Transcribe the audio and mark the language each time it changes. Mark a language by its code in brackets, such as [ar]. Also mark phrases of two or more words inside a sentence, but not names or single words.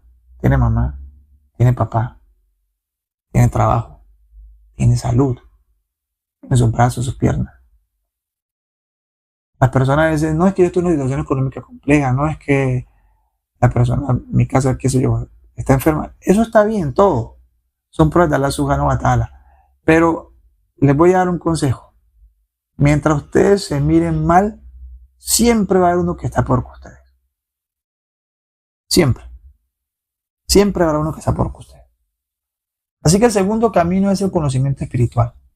[es] Tiene mamá, tiene papá, tiene trabajo, tiene salud, tiene sus brazos, sus piernas. Las personas dicen, no es que yo estoy en una situación económica compleja, no es que la persona, en mi casa, qué sé yo, está enferma. Eso está bien, todo. Son pruebas de [ar] الله سبحانه وتعالى. [es] Pero les voy a dar un consejo. Mientras ustedes se miren mal, siempre va a haber uno que está peor que ustedes. Siempre. Siempre habrá uno que está peor que ustedes. Así que el segundo camino es el conocimiento espiritual.